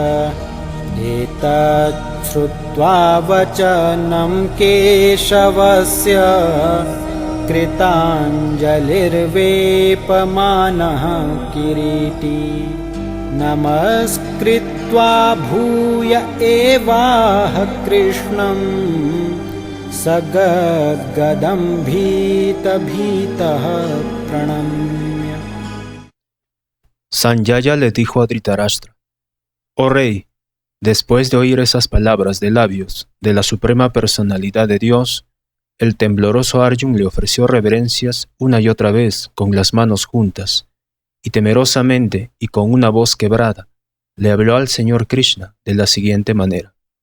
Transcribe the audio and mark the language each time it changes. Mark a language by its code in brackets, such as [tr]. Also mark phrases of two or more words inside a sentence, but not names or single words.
[sa] एतत् श्रुत्वा वचनं केशवस्य कृताञ्जलिर्वेपमानः किरीटी नमस्कृत्वा भूय एवाह कृष्णं सगद्गदं भीतः प्रणम्य। [es] Sanjaya le dijo a Dhritarashtra: Oh rey, después de oír esas palabras de labios de la Suprema Personalidad de Dios, el tembloroso Arjun le ofreció reverencias una y otra vez con las manos juntas, y temerosamente y con una voz quebrada, le habló al Señor Krishna de la siguiente manera.